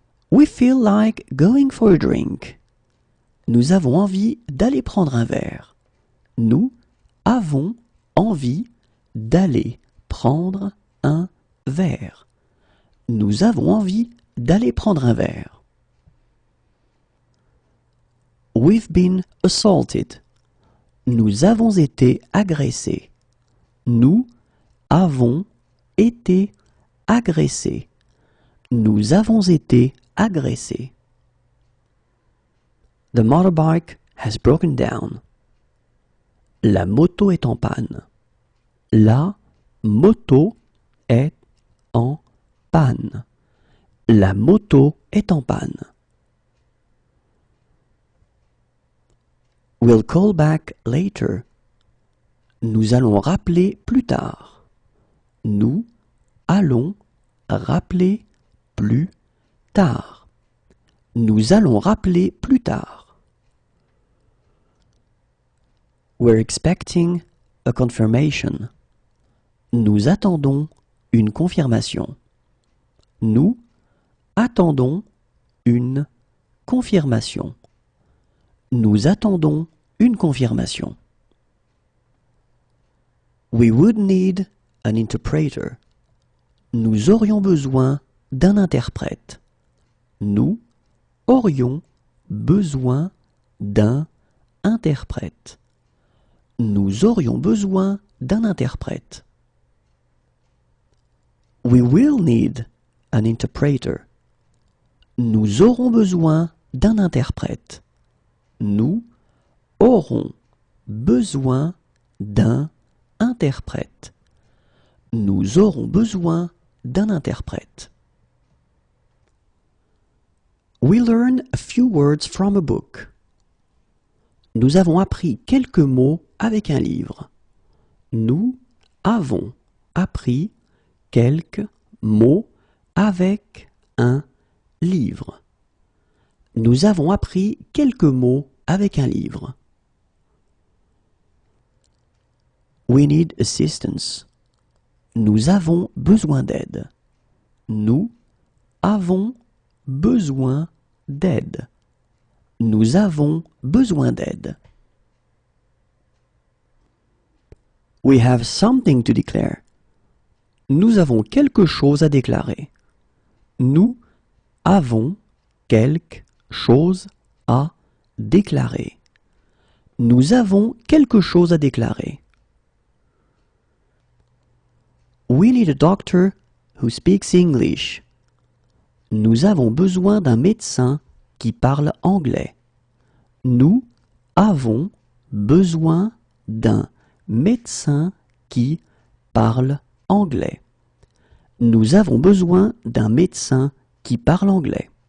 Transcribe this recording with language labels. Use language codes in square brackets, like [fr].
[en] We feel like going for a drink. [fr] Nous avons envie d'aller prendre un verre. Nous avons envie d'aller prendre un verre. Nous avons envie d'aller prendre un verre. [en] We've been assaulted. [fr] Nous avons été agressés. Nous avons été agressés. Nous avons été agressés. [en] The motorbike has broken down. [fr] La moto est en panne. La moto est en panne. La moto est en panne. [en] We'll call back later. [fr] Nous allons rappeler plus tard. Nous allons rappeler plus tard. Nous allons rappeler plus tard. [en] We're expecting a confirmation. [fr] Nous attendons une confirmation. Nous attendons une confirmation. Nous attendons une confirmation. [en] We would need an interpreter. [fr] Nous aurions besoin d'un interprète. Nous aurions besoin d'un interprète. Nous aurions besoin d'un interprète. [en] We will need an interpreter. [fr] Nous aurons besoin d'un interprète. Nous aurons besoin d'un interprète. Nous aurons besoin d'un interprète. [en] We learn a few words from a book. [fr] Nous avons appris quelques mots avec un livre. Nous avons appris quelques mots avec un livre. Nous avons appris quelques mots avec un livre. [en] We need assistance. [fr] Nous avons besoin d'aide. Nous avons besoin d'aide. Nous avons besoin d'aide. [en] We have something to declare. [fr] Nous avons quelque chose à déclarer. Nous avons quelque chose à déclarer. Nous avons quelque chose à déclarer. [en] We need a doctor who speaks English. [fr] Nous avons besoin d'un médecin qui parle anglais. Nous avons besoin d'un médecin qui parle anglais. Nous avons besoin d'un médecin qui parle anglais.